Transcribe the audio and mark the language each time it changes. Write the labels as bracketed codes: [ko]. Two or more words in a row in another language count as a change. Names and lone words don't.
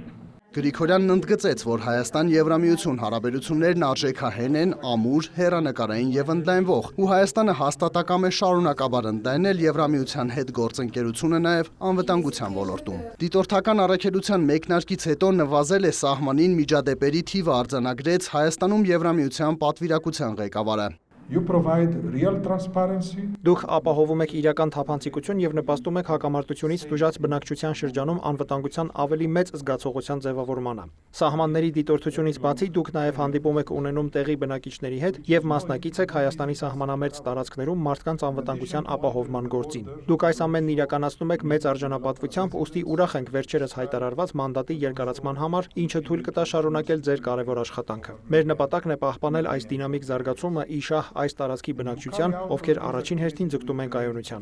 [hy] Գրիգորյանն ընդգծեց, որ Հայաստան-Եվրամիություն հարաբերություններն արժեքահեն են, ամուր, հեռանկարային եւ ընդլայնվող, ու Հայաստանը հաստատակամ է շարունակաբար ընդլայնել Եվրամիության հետ գործընկերությունը նաեւ անվտանգության ոլորտում։ Դիտորդական առաքելության մեկնարկից հետո նվազել է սահմանին միջադեպերի թիվը, արձանագրեց Հայաստանում Եվրամիության պատվիրակության ղեկավարը։ [en] You provide real transparency. [hy] Դուք ապահովում եք իրական թափանցիկություն եւ նպաստում եք հակամարտությունից տուժած բնակչության շրջանում անվտանգության ավելի մեծ զգացողության ձևավորմանը։ Սահմանների դիտորդությունից բացի դուք նաեւ հանդիպում եք ունենում տեղի բնակիչների հետ եւ մասնակից եք Հայաստանի սահմանամերձ տարածքներում մարդկանց անվտանգության ապահովման գործին։ Դուք այս ամենն իրականացնում եք մեծ արժանապատվությամբ, ուստի ուրախ ենք վերջերս հայտարարված մանդատի երկարացման համար, ինչը թույլ կտա շարունակել ձեր կարևոր աշխատանքը։ Մեր նպատակն է պահպանել այս դինամիկ զարգացումը ի շահ այս տարածքի բնակչության, ովքեր առաջին հերթին ձգտում են կայունության։